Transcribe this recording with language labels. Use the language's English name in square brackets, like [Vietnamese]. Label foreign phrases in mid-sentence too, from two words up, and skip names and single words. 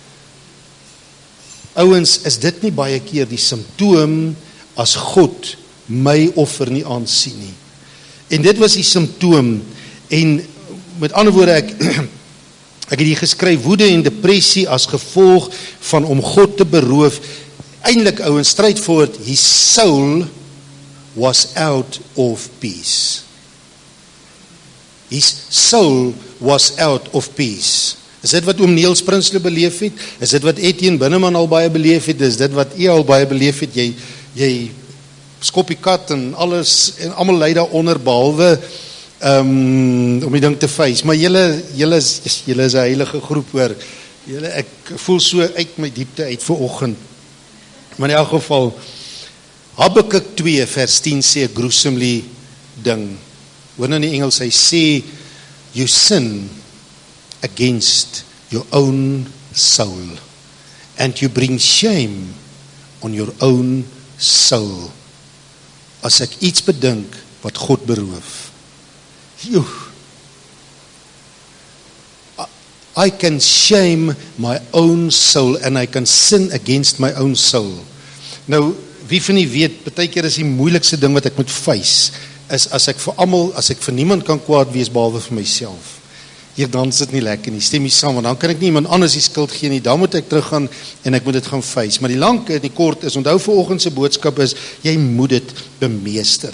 [Afrikaans] Ouens, is dit nie baie keer die simptoom as God my offer nie aansien nie? En dit was die simptoom, en met ander woorde, ek het hier geskryf, woede en depressie as gevolg van om God te beroof. Eintlik, ouens, [English] straightforward, his soul was out of peace. His soul was out of peace. [Afrikaans] Is dit wat oom Niels Prinsloo beleef het? Is dit wat Etienne Binneman al baie beleef het? Is dit wat al baie beleef het? Jy skop die kat en alles, en almal lei daaronder, behalwe om die ding te face. Maar julle is 'n heilige groep, hoor. Ek voel so uit my diepte uit vanoggend. Maar in elk geval, Habakuk 2 vers 10 sê 'n gruesomely ding. Hoor nou in die Engels, hy sê, [English] you sin against your own soul, and you bring shame on your own soul. [Afrikaans] As ek iets bedink wat God beroof, [English] I can shame my own soul and I can sin against my own soul. [Afrikaans] Nou, wie van die weet, partykeer is die moeilikste ding wat ek moet face, is as ek vir niemand kan kwaad wees behalwe vir myself. Hier dan sit nie lekker nie, stem nie saam, want dan kan ek nie iemand anders die skuld gee nie, dan moet ek teruggaan en ek moet dit gaan face. Maar die lang en die kort is, onthou vanoggend se boodskap is, jy moet dit bemeester.